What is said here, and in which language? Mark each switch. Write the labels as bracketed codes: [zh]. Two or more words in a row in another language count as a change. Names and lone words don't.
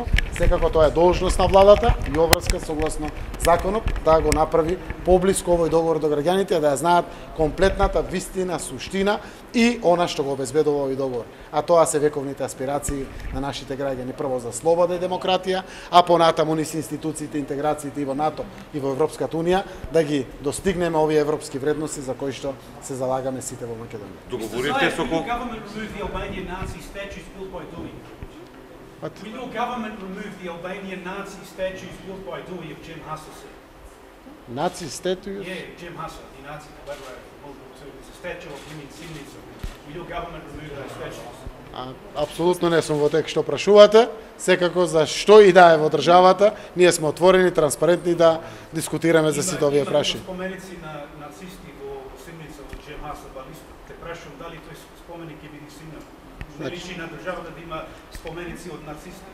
[mk] Секако тоа е должност на владата и обврска согласно законот да го направи поблиску овој договор до граѓаните, да ја знаат комплетната вистина, суштина и она што го обезбедува овој договор. А тоа се вековните аспирации на нашите граѓани, прво за слобода и демократија, а понатаму низ институциите, интеграциите и во НАТО и во Европската унија да ги достигнеме овие европски вредности за кои што се залагаме сите во Македонија. Договорите со [en] Will government remove the Albanian Nazi statues built by Dewey? Will your government remove the Albanian Nazi statues built by Dewey of Cem Hasa? Наци статуи? Yeah, Cem Hasa, the Nazi collaborator from World War II. It's a statue of him in Simica. Will your government remove those statues? [mk] Апсолутно не сум во тек што прашувате. Секако за што и да е во државата, ние сме отворени, транспарентни да дискутираме за сите овие прашања. Има споменици на нацисти во Симница во Cem Hasa, па те прашувам дали тој споменик ќе биде симнат. Не личи на државата да има споменици од нацисти.